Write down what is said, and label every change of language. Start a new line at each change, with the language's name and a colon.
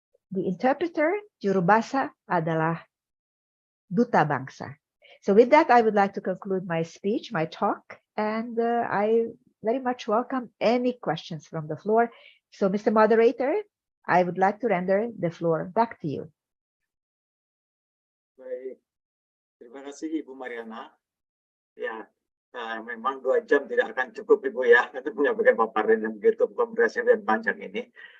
English: The interpreter,
Indonesian: jurubahasa, adalah duta bangsa.
English: So with that, I would like to conclude my speech, my talk, and I very much welcome any questions from the floor. So, Mr. Moderator, I would like to render the floor back to you.
Indonesian: Baik, terima kasih Ibu Mariana. Ya, memang 2 jam tidak akan cukup Ibu ya untuk menyampaikan paparan yang begitu komprehensif dan panjang ini.